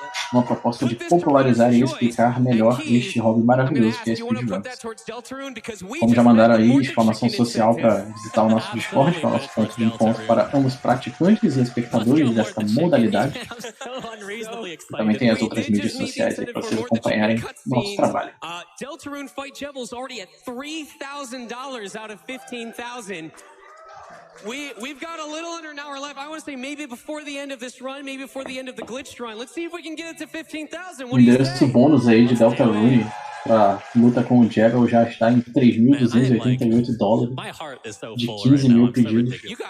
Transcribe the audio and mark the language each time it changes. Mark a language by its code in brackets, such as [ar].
[pt] Uma proposta de popularizar e explicar melhor este hobby maravilhoso que é speedruns. Como já mandaram aí, exclamação social para visitar o nosso Discord, que é o nosso ponto de encontro para ambos praticantes e espectadores desta modalidade. E também tem as outras mídias sociais aí para vocês acompanharem o nosso trabalho. [en] Deltarune Fight Jebel's already at $3,000 out of 15,000. We've got a little under an hour left. I want to say maybe before the end of this run, maybe before the end of the glitched run. Let's see if we can get it to 15,000. [pt] O endereço bônus aí de Deltarune para luta com o Jebel já está em $3.288 de 15 mil pedidos.